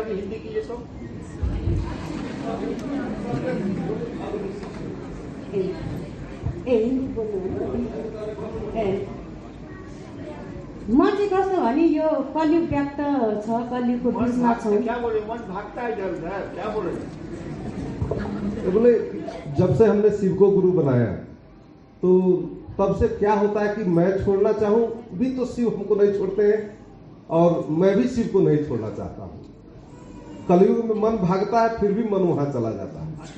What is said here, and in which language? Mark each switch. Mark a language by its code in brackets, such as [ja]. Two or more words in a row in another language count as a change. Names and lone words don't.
[ne] हिन्दी बोल्नु म चाहिँ कस्तो भने यो कलियुग व्याप्त छ, कलियुगको बिचमा छौँ। [hi] बोले जब से हमने शिव को गुरु बनाया तो तब से क्या होता है कि मैं छोड़ना चाहूं भी तो शिव हमको नहीं छोड़ते हैं और मैं भी शिव को नहीं छोड़ना चाहता हूं। कलयुग में मन भागता है, फिर भी मन वहां चला जाता है।